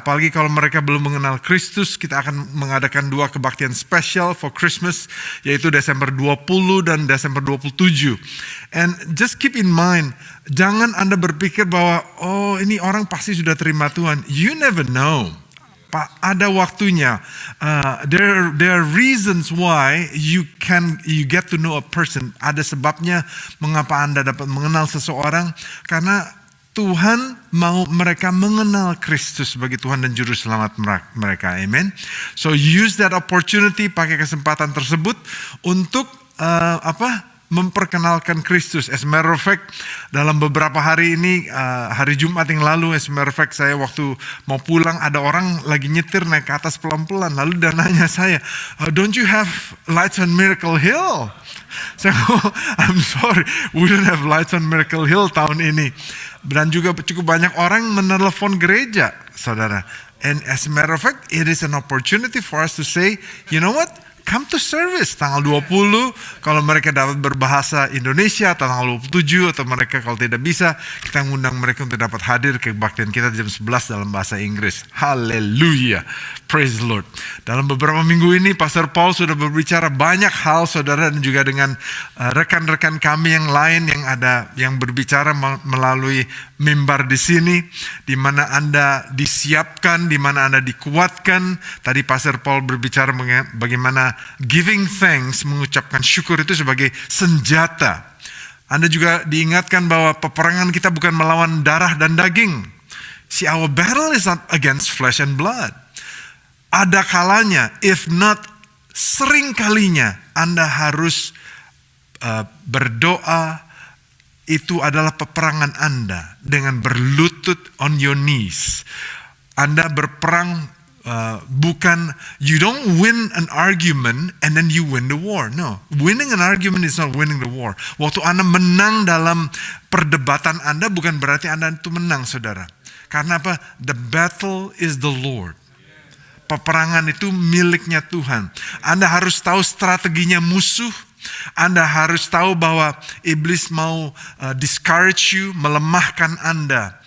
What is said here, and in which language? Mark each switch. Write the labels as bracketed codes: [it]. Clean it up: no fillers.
[id] Apalagi kalau mereka belum mengenal Kristus, kita akan mengadakan 2 kebaktian spesial [en] for Christmas, [id] yaitu Desember 20 dan Desember 27. [en] And just keep in mind, [id] jangan Anda berpikir bahwa, oh ini orang pasti sudah terima Tuhan. [en] You never know. [id] Ada waktunya. [en] There are reasons why you get to know a person. [id] Ada sebabnya mengapa Anda dapat mengenal seseorang, karena Tuhan mau mereka mengenal Kristus sebagai Tuhan dan Juru Selamat mereka. Amen. [en] So use that opportunity, [id] pakai kesempatan tersebut untuk memperkenalkan Kristus. [en] As a matter of fact, [id] dalam beberapa hari ini, hari Jumat yang lalu, [en] as a matter of fact, [id] saya waktu mau pulang, ada orang lagi nyetir naik ke atas pelan-pelan. Lalu dia nanya saya, [en] don't you have Lights on Miracle Hill? [id] Saya [en] I'm sorry, we don't have Lights on Miracle Hill [id] tahun ini. Dan juga cukup banyak orang menelepon gereja, saudara. [en] And as a matter of fact, it is an opportunity for us to say, you know what? Come to service [id] tanggal 20 kalau mereka dapat berbahasa Indonesia, atau tanggal 27 atau mereka kalau tidak bisa, kita ngundang mereka untuk dapat hadir ke kebaktian kita jam 11 dalam bahasa Inggris. Haleluya. [en] Praise the Lord. [id] Dalam beberapa minggu ini Pastor Paul sudah berbicara banyak hal, saudara, dan juga dengan rekan-rekan kami yang lain yang berbicara melalui mimbar di sini, di mana Anda disiapkan, di mana Anda dikuatkan. Tadi Pastor Paul berbicara bagaimana [en] giving thanks, [id] mengucapkan syukur itu sebagai senjata. Anda juga diingatkan bahwa peperangan kita bukan melawan darah dan daging. [en] See, our battle is not against flesh and blood. [id] Ada kalanya, [en] if not [id] sering kalinya, Anda harus berdoa. Itu adalah peperangan Anda dengan berlutut [en] on your knees. [id] Anda berperang bukan, [en] you don't win an argument and then you win the war. No, winning an argument is not winning the war. [id] Waktu Anda menang dalam perdebatan Anda bukan berarti Anda itu menang, saudara. Karena apa? [en] The battle is the Lord. [id] Peperangan itu miliknya Tuhan. Anda harus tahu strateginya musuh. Anda harus tahu bahwa iblis mau [en] discourage you, [id] melemahkan Anda.